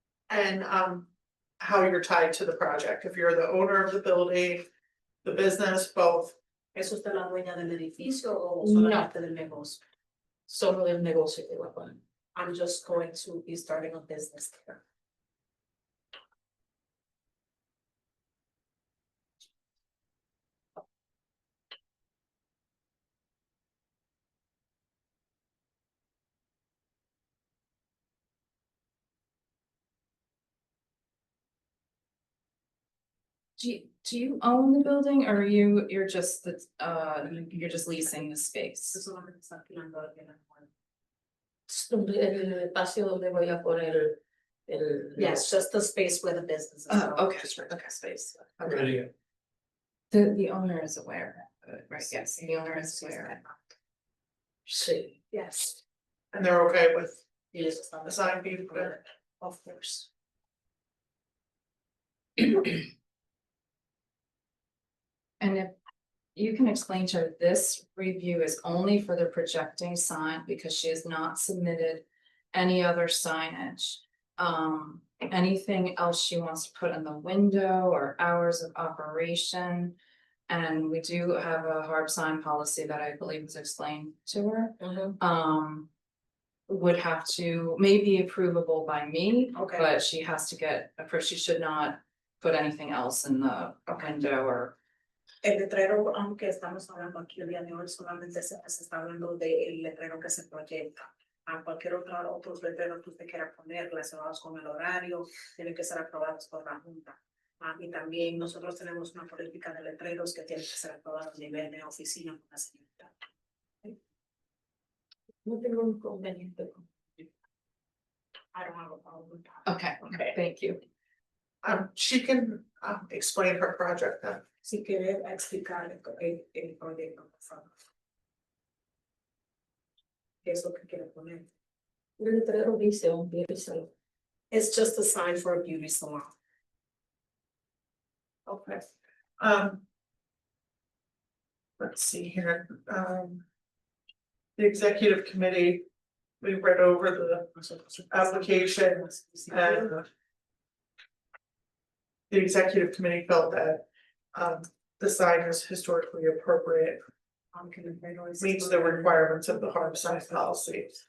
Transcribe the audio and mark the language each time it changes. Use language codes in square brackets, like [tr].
[en] and how you're tied to the project, if you're the owner of the building, the business, both. [es] ¿Es usted la dueña del edificio o No. solamente del negocio? Solo del negocio que va a poner. [en] I'm just going to be starting a business there. Do you own the building or you're just you're just leasing the space? [es] Eso solamente está alquilando el bien. El espacio donde voy a poner el. [en] Yes, just the space where the business is. Okay, space. Okay. The owner is aware, right? Yes, the owner is aware. [es] Sí. [en] Yes, And they're okay with yes, the sign being put in. of course. And if you can explain to her, this review is only for the projecting sign because she has not submitted any other signage. Anything else she wants to put in the window or hours of operation. And we do have a HARB sign policy that I believe was explained to her. Would have to, may be approvable by me, Okay. but she has to get, she should not put anything else in the window or. [es] El letrero, aunque estamos hablando aquí el día de hoy, solamente se está hablando del letrero que se proyecta. A cualquier otros letreros que usted quiera poner relacionados con el horario, tienen que ser aprobados por la Junta. Y también nosotros tenemos una política de letreros que tiene que ser aprobada a nivel de oficina con la señorita. No tengo inconveniente con. [en] I don't have a problem with that. Okay, thank you. She can explain her project then. [es] Si quiere explicar el proyecto, por favor. ¿Qué es lo que quiere poner? El letrero dice un beauty salon. [en] It's just a sign for a beauty salon. Okay. Let's see here, the executive committee, we read over the application and the executive committee felt that the sign is historically appropriate, meets the requirements of the HARB sign policy.